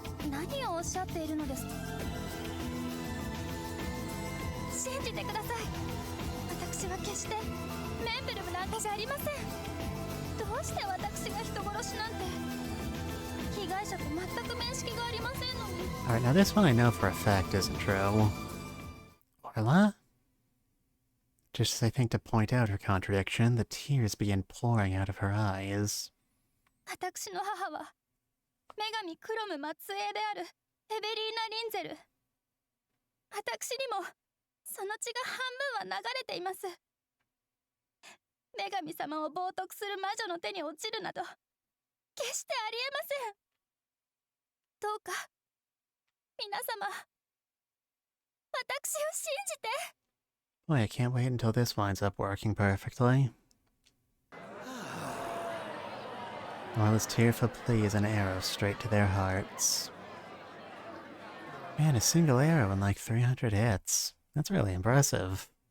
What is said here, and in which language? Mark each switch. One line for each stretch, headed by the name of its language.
Japanese: 何をおっしゃっているのですか。信じてください。私は決してメンブルムなんかじゃありません。どうして私が人殺しなんて。被害者と全く面識がありませんのに。
English: Alright, now this one I know for a fact isn't true. Orla? Just as I think to point out her contradiction, the tears begin pouring out of her eyes.
Japanese: 私の母は女神クロム末裔であるエベリーナ・リンゼル。私にもその血が半分は流れています。女神様を冒涜する魔女の手に落ちるなど決してありえません。どうか皆様、私を信じて。
English: Boy, I can't wait until this winds up working perfectly. Orla's tearful plea is an arrow straight to their hearts. Man, a single arrow in like 300 hits. That's really impressive.